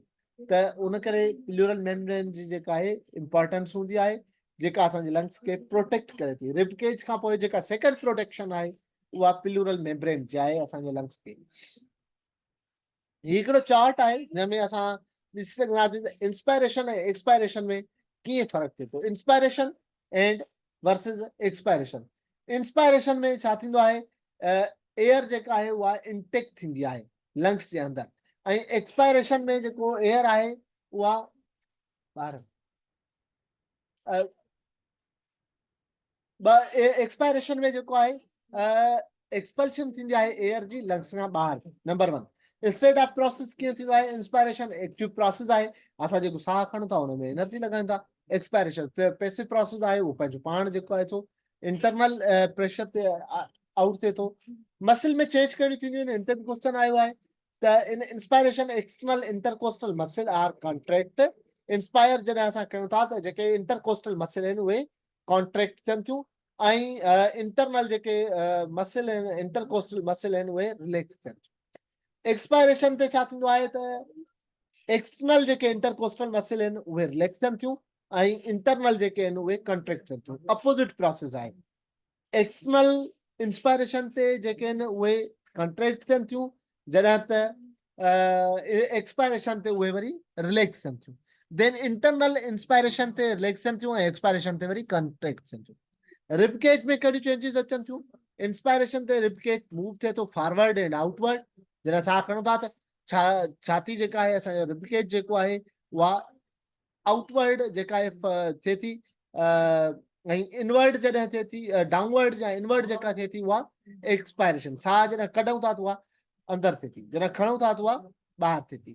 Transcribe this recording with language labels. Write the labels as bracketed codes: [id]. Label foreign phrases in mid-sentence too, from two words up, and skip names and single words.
[sd] त उन करे [en] pleural membrane [sd] जी जेका आहे इम्पोर्टेंस हूंदी आहे, जेका असांजे लंग्स खे प्रोटेक्ट करे थी। रिबकेज खां पोइ जेका सेकंड प्रोटेक्शन आहे उहा [en] pleural membrane [sd] जी आहे असांजे लंग्स खे। हिकिड़ो चार्ट आहे जंहिंमें असां ॾिसी सघंदासीं त इंस्पायरेशन ऐं एक्सपायरेशन में कीअं फ़र्क़ु थिए थो। [en] inspiration and versus expiration. [sd] इंस्पायरेशन में छा थींदो आहे, एयर जेका आहे उहा इंटेक थींदी आहे लंग्स जे अंदरि, ऐं एक्सपायरेशन में जेको एयर आहे उहा ॿार एक्सपायरेशन में जेको आहे एक्सपल्शन थींदी आहे एयर जी लंग्स खां ॿाहिरि। [en] number 1 state of process [sd] कीअं थींदो आहे, इंस्पायरेशन [en] active process [sd] आहे, असां जेको साह खणूं था हुन में एनर्जी लॻायूं था। एक्सपायरेशन [en] passive process [sd] आहे, उहो पंहिंजो पाण जेको आहे सो [en] internal pressure [sd] ते आउट थिए थो। मसिल में चेंज कहिड़ियूं थींदियूं आहिनि, [en] inter question [sd] आयो आहे त [en] in inspiration external intercostal muscle are contract. [sd] इंस्पायर जॾहिं असां कयूं था त जेके [en] intercostal muscle [sd] आहिनि उहे कॉन्ट्रैक्ट थियनि थियूं ऐं इंटरनल जेके मसिल आहिनि, [en] intercostal muscle [sd] आहिनि, उहे रिलैक्स थियनि थियूं। एक्सपायरेशन ते छा थींदो आहे त एक्सटर्नल जेके [en] intercostal muscle [sd] आहिनि उहे रिलैक्स थियनि थियूं ऐं इंटरनल जेके आहिनि उहे कॉन्ट्रैक्ट थियनि थियूं। [en] opposite process [sd] आहे। [en] external inspiration [sd] ते जेके आहिनि उहे कॉन्ट्रैक्ट थियनि थियूं, जॾहिं त एक्सपायरेशन ते उहे वरी रिलैक्स थियनि थियूं। [en] then internal inspiration [sd] ते रिलैक्स थियनि थियूं ऐं एक्सपायरेशन ते वरी कॉन्ट्रैक्ट थियनि थियूं। रिबकेज में कहिड़ियूं चेंजिस अचनि थियूं, इंस्पायरेशन ते रिबकेज मूव थिए थो [en] forward and outward. [sd] जॾहिं साह खणूं था त छाती जेका आहे असांजो रिबकेज जेको आहे उहा आउटवर्ड जेका आहे थिए थी, ऐं इनवर्ड जॾहिं थिए थी, डाउनवर्ड या इनवर्ड जेका थिए थी उहा एक्सपायरेशन। साह जॾहिं कढूं था त उहा अंदरि थिए थी, जॾहिं खणूं था त उहा ॿाहिरि थिए थी।